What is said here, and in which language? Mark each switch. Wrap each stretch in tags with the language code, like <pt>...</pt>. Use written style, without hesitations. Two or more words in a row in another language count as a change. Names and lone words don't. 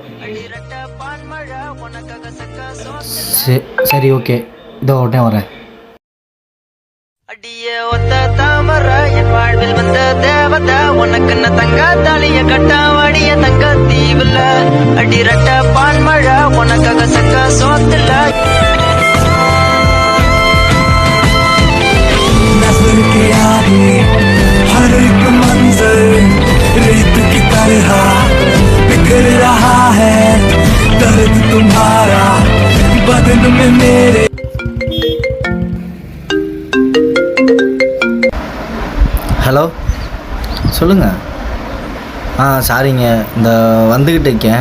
<ta>சரி, ஓகே, இதோ உடனே வரேன். அடியே ஒத்த தாமர என் வாழ்வில் வந்த தேவதை உனக்கு என்ன தங்க தாலிய கட்ட வாடிய தங்க தீவுல அடிரட்ட பான்மழை உனக்காக சக்க சோத்துல</ta> <hi>नजर के आगे हर एक मंजर रेत की तरह बिखर रहा है दर्द तुम्हारा बदन में मेरे.</hi> <ta>ஹலோ, சொல்லுங்கள். சாரிங்க, இந்த வந்துக்கிட்டு இருக்கேன்.</ta>